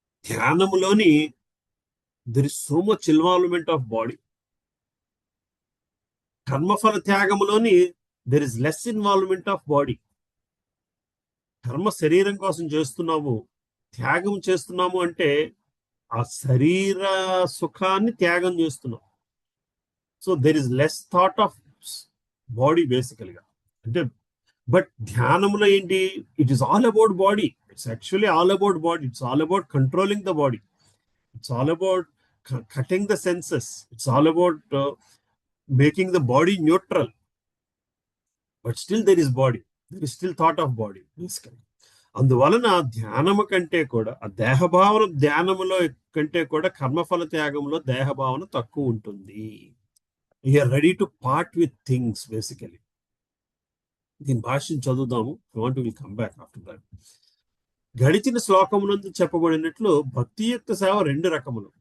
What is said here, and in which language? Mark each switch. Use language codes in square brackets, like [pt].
[en] ధ్యానములోని there is so much involvement of body. కర్మఫల త్యాగములోని there is less involvement of body. [te] కర్మ శరీరం కోసం చేస్తున్నాము, త్యాగం చేస్తున్నాము అంటే ఆ శరీర సుఖాన్ని త్యాగం చేస్తున్నాం. [en] So there is less thought of body బేసికల్ గా. [te] అంటే బట్ ధ్యానంలో ఏంటి, [en] It is all about body. It's actually all about body. It's all about controlling the body. It's all about cutting the senses. It's all about making the body neutral, but still there is body, there is still thought of body basically. [te] అందువలన ధ్యానము కంటే కూడా ఆ దేహభావన ధ్యానములో కంటే కూడా కర్మఫల త్యాగంలో దేహభావన తక్కువ ఉంటుంది. [en] You're ready to part with things basically. [te] దీని భాష్యం చదువుదాము. [en] Will come back after that. [te] గడిచిన శ్లోకమునందు చెప్పబడినట్లు భక్తియుక్త సేవ 2 రకములు.